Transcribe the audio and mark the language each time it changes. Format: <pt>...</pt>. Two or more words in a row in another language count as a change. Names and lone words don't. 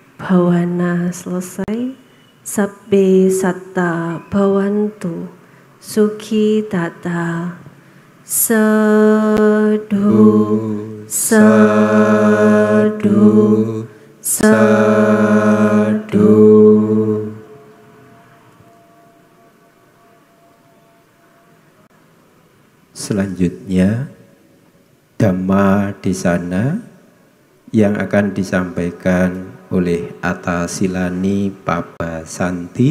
<id>bhawana selesai.</id> <pi>Sabbe satta bhavantu sukhi tata. Sadhu, sadhu, sadhu.</pi> <id>Selanjutnya</id> <pi>Dhamma Desana</pi> <id>yang akan disampaikan oleh Atasilani Pabasanti.</id>